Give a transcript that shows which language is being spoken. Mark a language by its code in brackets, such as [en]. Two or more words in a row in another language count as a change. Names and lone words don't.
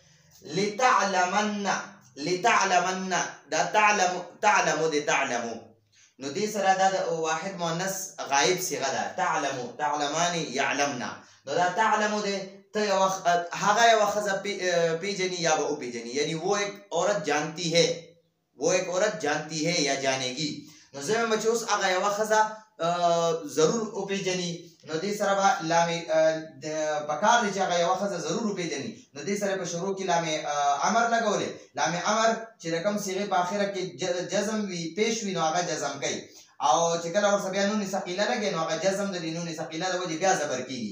[ps] لتعلمن دا تعلمو دی تعلمو. نو دې سره دا د واحد مؤنث غائب صيغه ده. [ar] تعلمان يعلمنا. [ps] نو دا تعلمو دی ته هغه یو ښځه پیژني یا به وپیژني، [ur] یعنی وہ ایک عورت جانتی ہے، وہ ایک عورت جانتی ہے یا جانے گی. [ps] نو زموږ چې اوس هغه یو ښځه ضرور وپیژني، نو دې سره به لام پکار دی چې هغه یو ښځه ضرور وپیژني. نو دې سره په شروع کې لام امر لګولې. لام امر چې رقم صيغه په اخره کې جزم وي پیش وي نو هغه جزم کوي، او چې کله ورسره بیا [ar] نون ثقيله [ps] لګي نو هغه جزم د [ar] نون ثقيله [ps] د وجه بیا زبر کیږي.